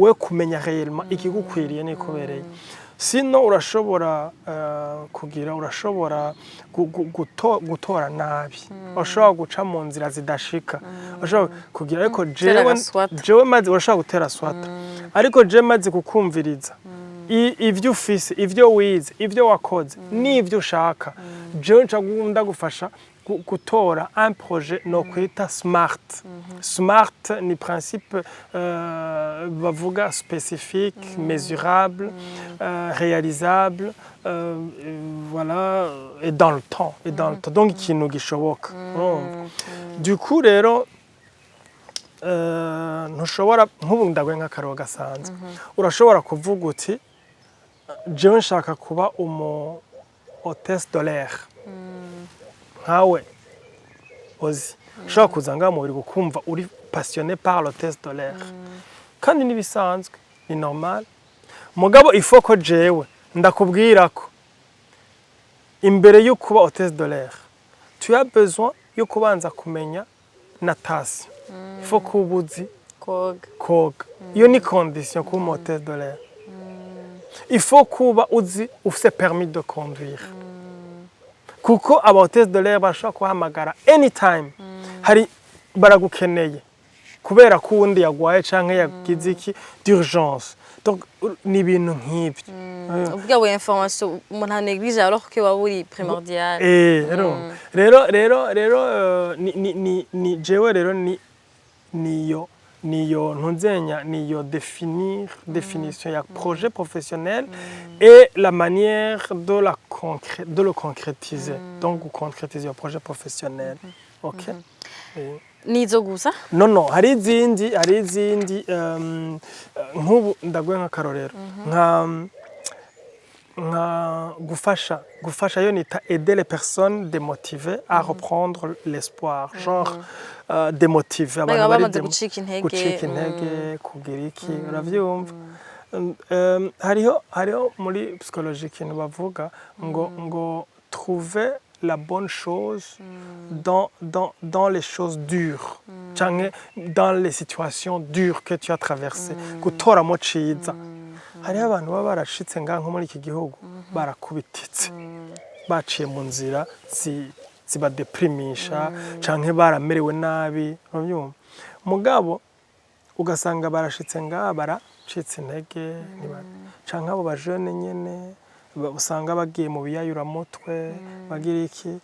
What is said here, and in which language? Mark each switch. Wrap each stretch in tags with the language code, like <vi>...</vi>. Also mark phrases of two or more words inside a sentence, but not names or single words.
<rn>we kumenya réellement ikigukwiriye n'ikubereye sino urashobora urashobora gutora nabi, urashobora guca mu nzira zidashika, urashobora kugira, ariko jewe maze urashobora gutera swata, ariko jewe maze kukumviriza ivyo ufise, ivyo wize, ivyo wakoze n'ivyo ushaka, jewe ndagufasha gutora</rn> <fr>un projet</fr> <rn>no kwita smart. Smart ni principe bavuga</rn> <fr>spécifique, mesurable, réalisable, voilà, et dans le temps, donc</fr> <rn>ikintu gishoboka.</rn> <fr>Du coup</fr> <rn>rero ntushobora, nk'ubu ndaguye nk'akaroro gasanzwe, urashobora kuvuga uti jewe nshaka kuba</rn> <fr>hôtesse de l'air,</fr> <rn>nkawe ozi ushobora kuza ngaha mubiri gukumva uri</rn> <fr>passionné par l'hôtesse de l'air,</fr> <rn>kandi nibisanzwe, ni normal. Mugabo</rn> <fr>il faut</fr> <rn>ko jewe ndakubwira ko imbere yo kuba</rn> <fr>hôtesse de l'air tu as besoin</fr> <rn>yo kubanza kumenya natation,</rn> <fr>il faut</fr> <rn>ko ubuzi koga, iyo ni condition kuba</rn> <fr>hôtesse de l'air. Il faut</fr> <rn>kuba uzi ufise permis de conduire, kuko aba</rn> <fr>hôtesse de l'air</fr> <rn>bashobora kuhamagara anytime, hari baragukeneye kubera ko uwundi yagwaye canke yagize iki d'urgence, donc ni ibintu nk'ibyo. Ubwo information umuntu aneglige</rn> <fr>alors que</fr> <rn>waba uri primordial. Rero ni jewe rero niyo ntunzenya niyo</rn> <fr>définition ya projet professionnel et la manière de le concrétiser, donc concrétiser un projet professionnel. OK.</fr> <rn>Nizo gusa? No, hari izindi nk'ubu ndaguye nk'akarorero nka gufasha yo nita</rn> <fr>aider les personnes démotivées à reprendre l'espoir, genre démotiver</fr> <rn>abantu bari gucika intege, kugira iki, uravyumva. Hariho muri</rn> <fr>psychologie</fr> <rn>ikintu bavuga ngo</rn> <fr>trouver la bonne chose dans les choses dures, dans les situations dures que tu as traversées,</fr> <rn>gutoramo ciza. Hariho abantu baba barashitse ngaha nko muri iki gihugu barakubititse, baciye mu nzira zibadeprimisha canke baramerewe nabi, urabyumva. Mugabo ugasanga barashitse ngaha baracitse intege, canke abo bajene nyene usanga bagiye mu biyayuramutwe, bagira iki.</rn>